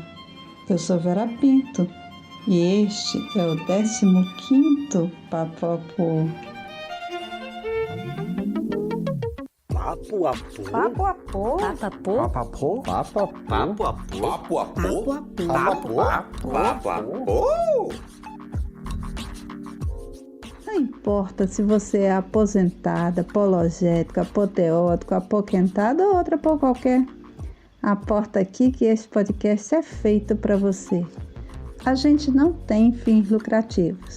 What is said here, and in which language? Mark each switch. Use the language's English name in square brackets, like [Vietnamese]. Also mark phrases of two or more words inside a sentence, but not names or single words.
[Portuguese] Eu sou Vera Pinto e este é o 15º Papapô. Papo-apô. Papo-apô. Papo-apô. Papo-apô. Papo-apô. Não importa se você é aposentada, apologético, apoteótico, apoquentado ou outra por qualquer. Aporta aqui que esse podcast é feito para você. A gente não tem fins lucrativos.